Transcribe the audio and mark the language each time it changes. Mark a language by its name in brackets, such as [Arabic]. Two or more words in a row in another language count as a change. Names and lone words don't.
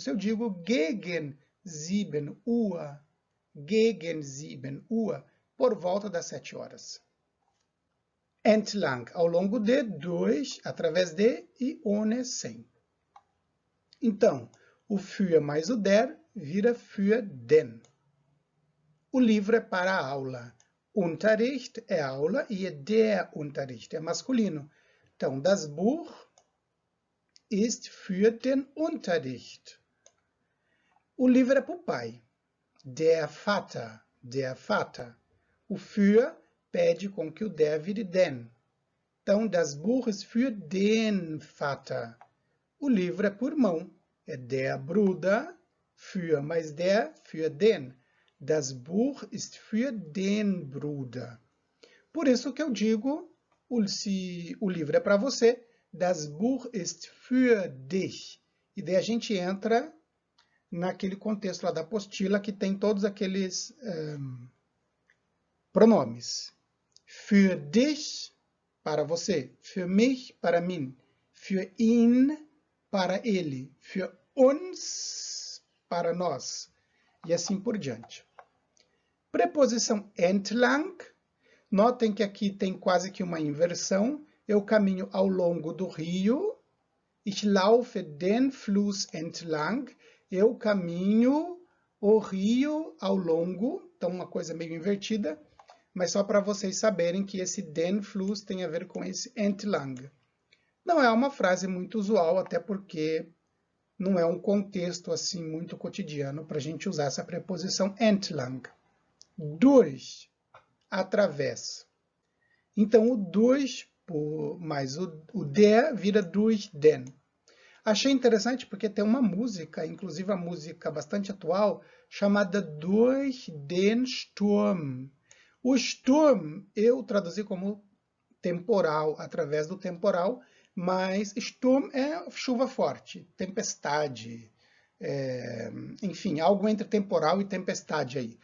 [Portuguese] Se eu digo [German] gegen 7 Uhr, [Portuguese] por volta das 7 horas. Entlang, ao longo de, durch, através de, e ohne, sem. Então, o für mais o der vira [German] für den. [Portuguese] O livro é para a aula. Unterricht é aula e é [German] der Unterricht, [Portuguese] é masculino. Então, [German] das Buch ist für den Unterricht. [Portuguese] O livro é para o pai. [German] Der Vater, der Vater. [Portuguese] O für pede com que o der vire den. [German] Então, das Buch ist für den Vater. [Portuguese] O livro é por mão. É [German] der Bruder, [Portuguese] für, mais der, [German] für den. Das Buch ist für den Bruder. [Portuguese] Por isso que eu digo, se o livro é para você, [German] das Buch ist für dich. [Portuguese] E daí a gente entra naquele contexto lá da apostila que tem todos aqueles pronomes. [German] Für dich, [Portuguese] para você. [German] Für mich, [Portuguese] para mim. [German] Für ihn, [Portuguese] para ele. [German] Für uns, [Portuguese] para nós. E assim por diante. Preposição entlang. Notem que aqui tem quase que uma inversão. Eu caminho ao longo do rio. [German] Ich laufe den Fluss entlang. [Portuguese] Eu caminho o rio ao longo. Então, uma coisa meio invertida. Mas só para vocês saberem que esse [German] den Fluss [Portuguese] tem a ver com esse entlang. Não é uma frase muito usual, até porque não é um contexto assim muito cotidiano para a gente usar essa preposição entlang. Durch, através. Então, o durch mais o der vira [German] durch den. [Portuguese] Achei interessante porque tem uma música, inclusive a música bastante atual, chamada Durch den Sturm. O Sturm eu traduzi como temporal, através do temporal, mas Sturm é chuva forte, tempestade, enfim, algo entre temporal e tempestade aí.